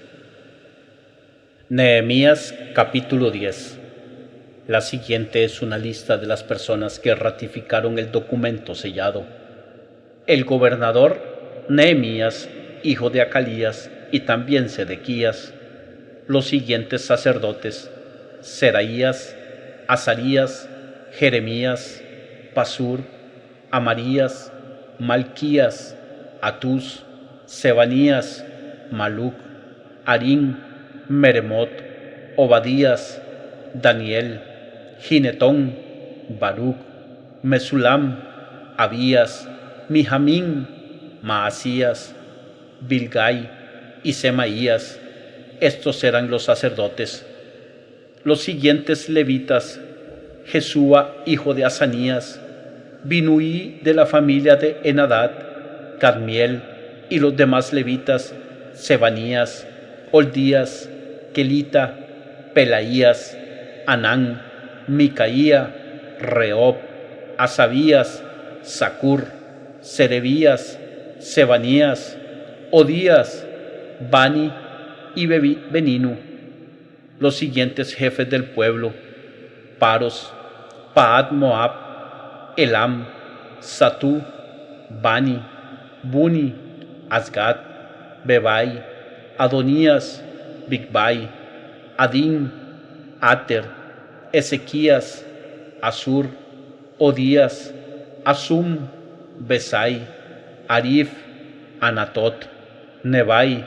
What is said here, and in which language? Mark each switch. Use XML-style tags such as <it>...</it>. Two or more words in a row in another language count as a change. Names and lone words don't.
<es>Nehemías capítulo 10. La siguiente es una lista de las personas que ratificaron el documento sellado. El gobernador Nehemías, hijo de Acalías, y también Sedequías. Los siguientes sacerdotes: Seraías, Azarías, Jeremías, Pasur, Amarías, Malquías, Atús, Sebanías, Maluc, Harín, Meremot, Obadías, Daniel, Ginetón, Baruc, Mesulam, Abías, Mijamín, Maasías, Bilgai y Semaías. Estos eran los sacerdotes. Los siguientes levitas: Jesúa, hijo de Asanías, Binuí de la familia de Enadad, Cadmiel y los demás levitas: Sebanías, Oldías, Kelita, Pelaías, Anán, Micaía, Reob, Asabías, Sacur, Serebías, Sebanías, Odías, Bani y Beninu, los siguientes jefes del pueblo: Paros, Paat Moab, Elam, Satú, Bani, Buni, Asgad, Bebai, Adonías, Bigbai, Adín, Ater, Ezequías, Asur, Odías, Asum, Besai, Arif, Anatot, Nebai,</es>